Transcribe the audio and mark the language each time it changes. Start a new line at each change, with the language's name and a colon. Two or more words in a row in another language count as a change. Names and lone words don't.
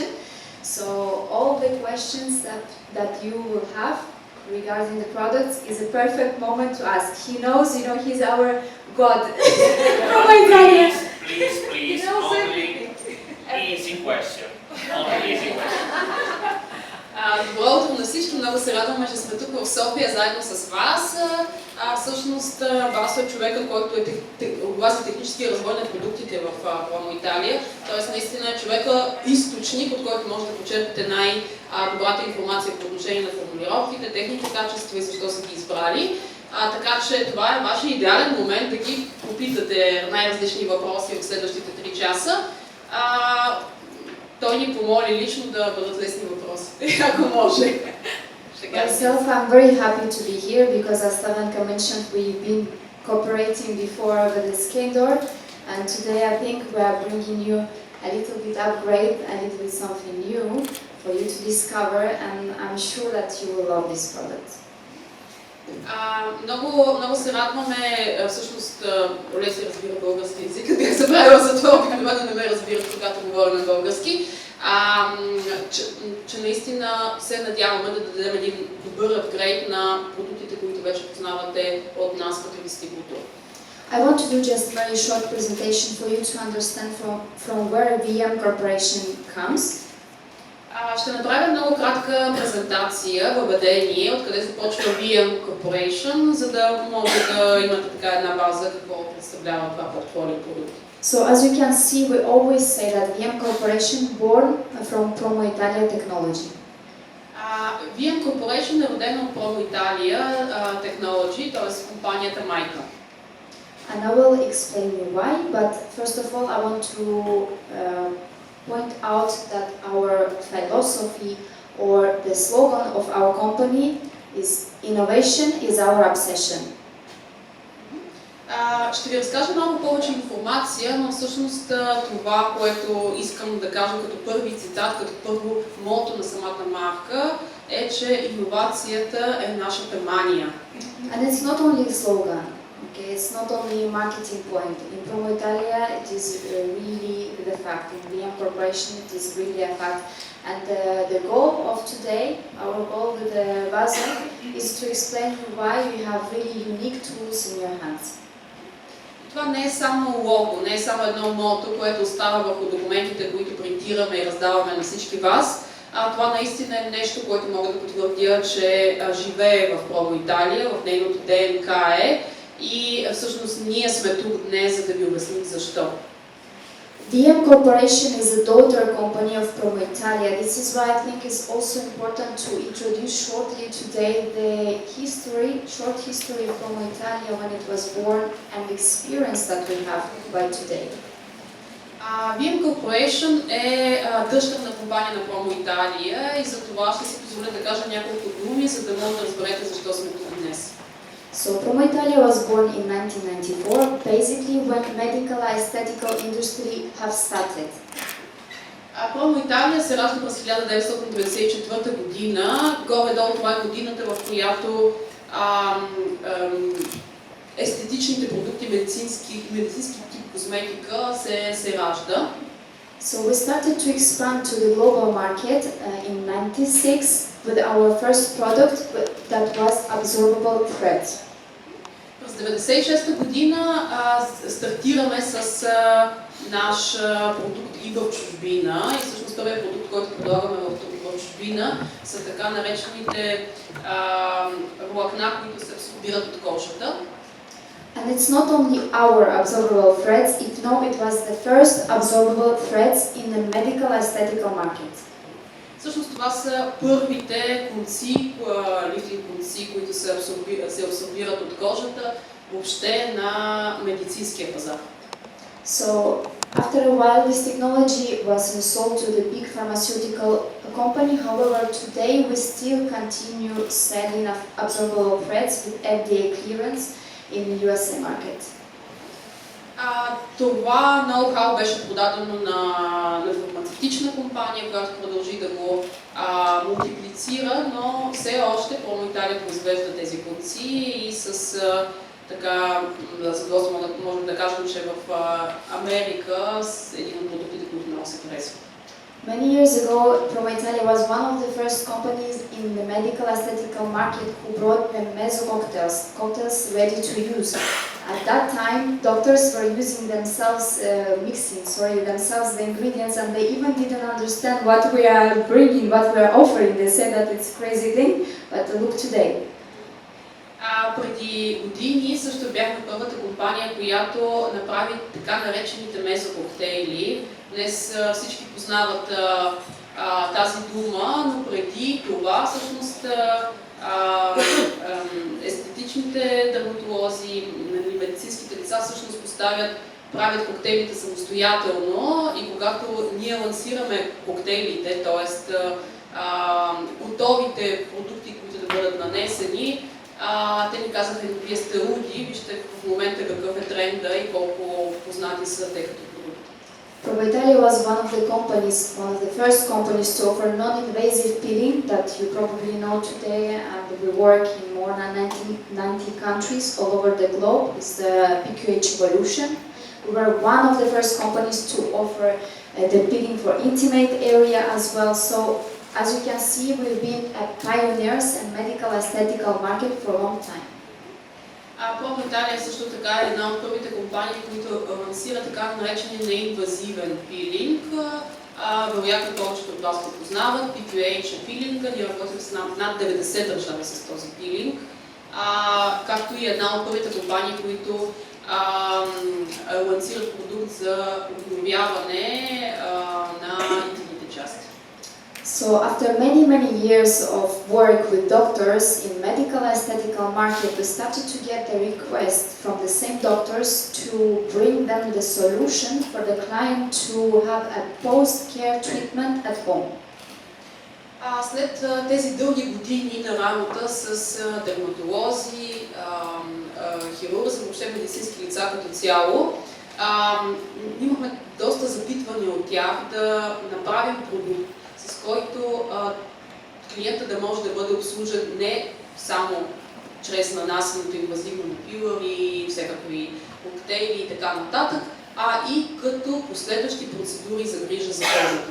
English: So all the questions that you will have regarding the products is a perfect moment to ask. He knows, he's our God. Promoitalia. Please, only easy question. Only easy question.
Bulgarian: Добро утро на всички. Много се радваме, че сме тук в София заедно с вас. Всъщност Басо е човека, който отговаря за технически развой на продуктите в Promoitalia. Тоест наистина е човека източник, от който може да почерпите най-добрата информация по отношение на формулировките, техните качества и защо са ги избрали. Така че това е вашия идеален момент да ги попитате най-различни въпроси в следващите 3 часа. Той ни помоли лично да бъдат лесни въпросите, ако може.
English: Myself, I'm very happy to be here because, as Slavenka mentioned, we've been cooperating before with the Skendor, and today I think we are bringing you a little bit upgrade, a little bit something new for you to discover, and I'm sure that you will love this product.
Bulgarian: Много се радваме, всъщност Олеся разбира български език, бях забравила за това, обикновено не ме разбират, когато говоря на български, че наистина се надяваме да дадем един добър апгрейд на продуктите, които вече познавате от нас като дистрибутор.
English: I want to do just a very short presentation for you to understand from where VM Corporation comes.
Bulgarian: Ще направя много кратка презентация, въведение, откъде започва VM Corporation, за да може да имате така една база какво представлява това портфолио продукти.
English: So as you can see, we always say that VM Corporation born from Promoitalia technology.
Bulgarian: VM Corporation е родена от Promoitalia Technology, т.е. компанията майка.
English: And I will explain you why, but first of all I want to point out that our philosophy or the slogan of our company is innovation is our obsession.
Bulgarian: Ще ви разкажа много повече информация, но всъщност това, което искам да кажа като първи цитат, като първо мото на самата марка, е, че иновацията е нашата мания.
English: And it's not only a slogan, okay? It's not only a marketing point. In Promoitalia, it is really the fact. In VM Corporation, it is really a fact. And the goal of today, our goal with the Basso, is to explain why you have really unique tools in your hands.
Bulgarian: Това не е само лого, не е само едно мото, което остава върху документите, които принтираме и раздаваме на всички вас. Това наистина е нещо, което мога да потвърдя, че живее в Promoitalia, в нейното ДНК е и всъщност ние сме тук днес, за да ви обясним защо.
English: VM Corporation is a daughter company of Promoitalia. This is why I think it's also important to introduce shortly today the short history of Promoitalia when it was born and the experience that we have by today.
Bulgarian: VM Corporation е дъщерна компания на Promoitalia и за това ще си позволя да кажа няколко думи, за да може да разберете защо сме тук днес.
English: So Promoitalia was born in 1994, basically when medical aesthetical industry have started.
Bulgarian: Promoitalia се ражда през 1994 година. Горе-долу това е годината, в която естетичните продукти, медицински тип козметика се ражда.
English: So we started to expand to the global market in 96 with our first product that was absorbable thread.
Bulgarian: През 1996 година стартираме с наш продукт и в чужбина и всъщност първият продукт, който предлагаме в чужбина са така наречените влакна, които се абсорбират от кожата.
English: And it's not only our absorbable threads, it was the first absorbable threads in the medical aesthetical market.
Bulgarian: Всъщност това са първите конци, лифтинг конци, които се абсорбират от кожата въобще на медицинския пазар.
English: So after a while this technology was sold to the big pharmaceutical company. However, today we still continue selling absorbable threads with FDA clearance in the USA market.
Bulgarian: Това ноу-хау беше продадено на фармацевтична компания, която продължи да го мултиплицира, но все още Promoitalia произвежда тези конци и с така задоволство можем да кажем, че в Америка е един от продуктите, които много се харесва.
English: Many years ago, Promoitalia was one of the first companies in the medical aesthetical market who brought the meso cocktails ready to use. At that time, doctors were using themselves, themselves the ingredients, and they even didn't understand what we are bringing, what we are offering. They said that it's a crazy thing, but look today.
Bulgarian: Преди години също бяхме първата компания, която направи така наречените мезо коктейли. Днес всички познават тази дума, но преди това всъщност естетичните дерматолози, медицинските лица всъщност правят коктейлите самостоятелно и когато ние лансираме коктейлите, т.е. готовите продукти, които да бъдат нанесени, те ни казаха, вие сте луди, вижте в момента какъв е тренда и колко познати са те като продукти.
English: Promoitalia was one of the first companies to offer non-invasive peeling that you probably know today, and we work in more than 90 countries all over the globe. It's the PQH evolution. We were one of the first companies to offer the peeling for intimate area as well. So as you can see, we've been pioneers in medical aesthetical market for a long time.
Bulgarian: Promoitalia също така е една от първите компании, които лансира така наречения неинвазивен пилинг. Вероятно повечето от вас го познават. PQH е пилинга, ние работим с над 90 държави с този пилинг. Както и една от първите компании, които лансират продукт за обновяване на интимните части.
English: So after many years of work with doctors in medical aesthetical market, we started to get a request from the same doctors to bring them the solution for the client to have a post-care treatment at home.
Bulgarian: След тези дълги години на работа с дерматолози, хирурзи, въобще медицински лица като цяло, имахме доста запитвания от тях да направим продукт, с който клиента да може да бъде обслужен не само чрез нанасеното инвазивно на пилъри, всякакви коктейли и така нататък, а и като последващи процедури за грижа за кожата.